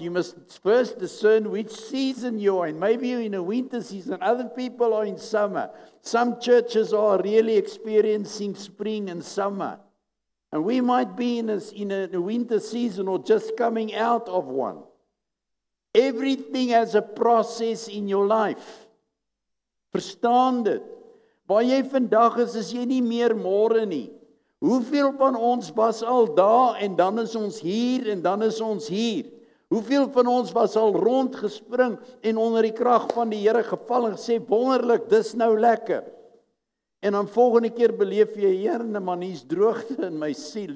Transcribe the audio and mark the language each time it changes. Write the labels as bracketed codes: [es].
[en] You must first discern which season you're in. Maybe you're in a winter season, other people are in summer. Some churches are really experiencing spring and summer. And we might be in a winter season or just coming out of one. Everything has a process in your life. [af] Verstaan dit. Waar jy vandag is jy nie meer môre nie. Hoeveel van ons was al daar en dan is ons hier en dan is ons hier? Hoeveel van ons was al rondgespring en onder die krag van die Here geval en gesê, wonderlik, dis nou lekker. En dan volgende keer beleef jy, Here, man, hier's droogte in my siel.